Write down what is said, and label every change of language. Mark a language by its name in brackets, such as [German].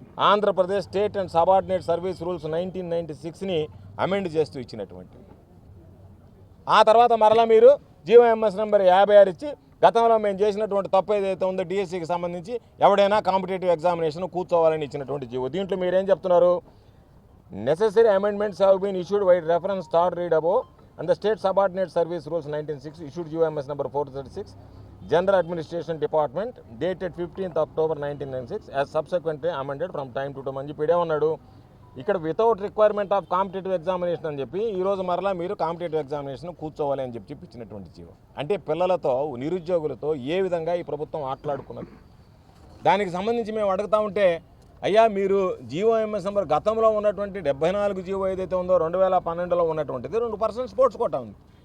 [Telugu] Andhra Pradesh state and subordinate service rules 1996ని amend చేస్తూ ఇచ్చినటువంటిది. ఆ తర్వాత మరలా మీరు జీవోఎంఎస్ నెంబర్ 56 ఇచ్చి గతంలో మేము చేసినటువంటి తప్పు ఏదైతే ఉందో డిఎస్సికి సంబంధించి ఎవడైనా కాంపిటేటివ్ ఎగ్జామినేషన్ కూర్చోవాలని ఇచ్చినటువంటి జీవో. దీంట్లో మీరేం చెప్తున్నారు, [English] necessary amendments have been issued by reference third read above and the state subordinate service rules 1906 issued GOMS number 436 general administration department dated 15th October 1996 as subsequently amended from time to time [Telugu] అని చెప్పి ఉన్నాడు. ఇక్కడ without requirement of competitive examination అని చెప్పి ఈరోజు మరలా మీరు competitive examination కూర్చోవాలి అని చెప్పి ఇచ్చినటువంటి జీవో. అంటే పిల్లలతో నిరుద్యోగులతో ఏ విధంగా ఈ ప్రభుత్వం ఆటలాడుకున్నది. దానికి సంబంధించి మేము అడుగుతా ఉంటే అయ్యా మీరు జీవోఎంఎస్ నెంబర్ గతంలో ఉన్నటువంటి 74 జీవో ఏదైతే ఉందో 2012లో ఉన్నటువంటిది 2% స్పోర్ట్స్ కోటా ఉంది.